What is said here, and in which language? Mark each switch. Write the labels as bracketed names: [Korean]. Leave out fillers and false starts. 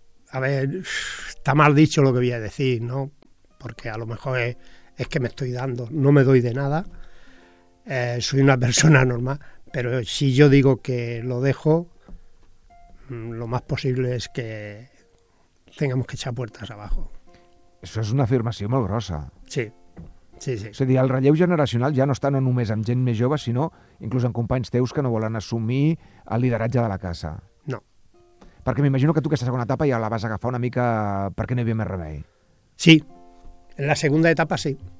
[Spanish] A ver, está mal dicho lo que voy a decir, ¿no? Porque a lo mejor es que me estoy dando, no me doy de nada. Soy una persona normal, pero si yo digo que lo dejo, lo más posible es que tengamos que echar puertas abajo. [Catalan] Això és una afirmació molt grossa. Sí, sí, sí. És a dir, el relleu generacional ja no està no només amb gent més jove, sinó inclús amb companys teus que no volen assumir el lideratge de la casa. No. Perquè m'imagino que tu aquesta segona etapa ja la vas agafar una mica perquè no hi havia més remei. [Spanish] Sí, en la segunda etapa sí.